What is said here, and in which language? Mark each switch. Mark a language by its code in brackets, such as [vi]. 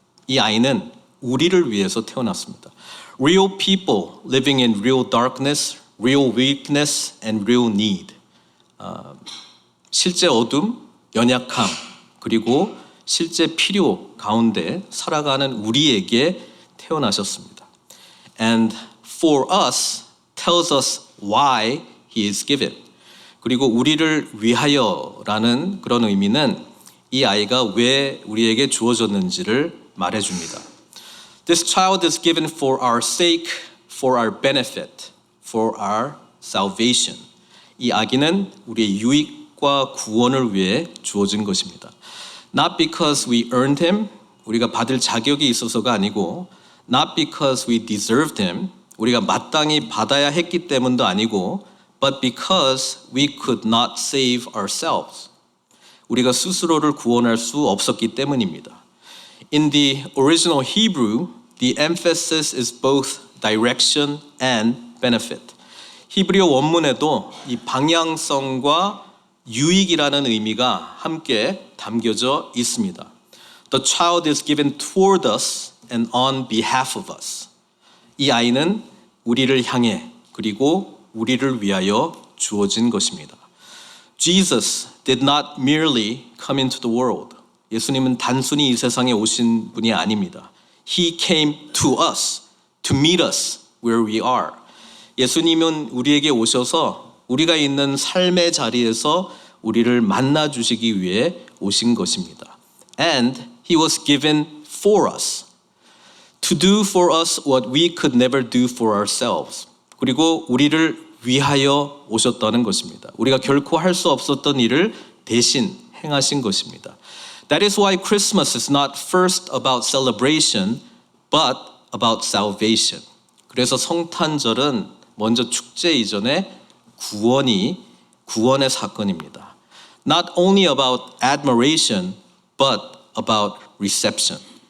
[ko] 이 아이는 우리를 위해서 태어났습니다. [en] Real people living in real darkness, real weakness and real need. [ko] 실제 어둠, 연약함, 그리고 실제 필요 가운데 살아가는 우리에게 태어나셨습니다. [en] And for us tells us why he is given. [ko] 그리고 우리를 위하여라는 그런 의미는 이 아이가 왜 우리에게 주어졌는지를 말해줍니다. [en] This child is given for our sake, for our benefit, for our salvation. [ko] 이 아기는 우리의 유익과 구원을 위해 주어진 것입니다. [en] Not because we earned him, [ko] 우리가 받을 자격이 있어서가 아니고 [en] not because we deserved him, [ko] 우리가 마땅히 받아야 했기 때문도 아니고 [en] but because we could not save ourselves. [ko] 우리가 스스로를 구원할 수 없었기 때문입니다. [en] In the original Hebrew, the emphasis is both direction and benefit. [ko] 히브리어 원문에도 이 방향성과 유익이라는 의미가 함께 담겨져 있습니다. [en] The child is given toward us and on behalf of us. [ko] 이 아이는 우리를 향해 그리고 우리를 위하여 주어진 것입니다. [en] Jesus did not merely come into the world. [ko] 예수님은 단순히 이 세상에 오신 분이 아닙니다. [en] He came to us, to meet us where we are. [ko] 예수님은 우리에게 오셔서 우리가 있는 삶의 자리에서 우리를 만나 주시기 위해 오신 것입니다. [en] And he was given for us, to do for us what we could never do for ourselves. [ko] 그리고 우리를 위하여 오셨다는 것입니다. 우리가 결코 할 수 없었던 일을 대신 행하신 것입니다. [en] That is why Christmas is not first about celebration, but about salvation. [ko] 그래서 성탄절은 먼저 축제 이전에 구원의 사건입니다. [en] Not only about admiration, but about reception.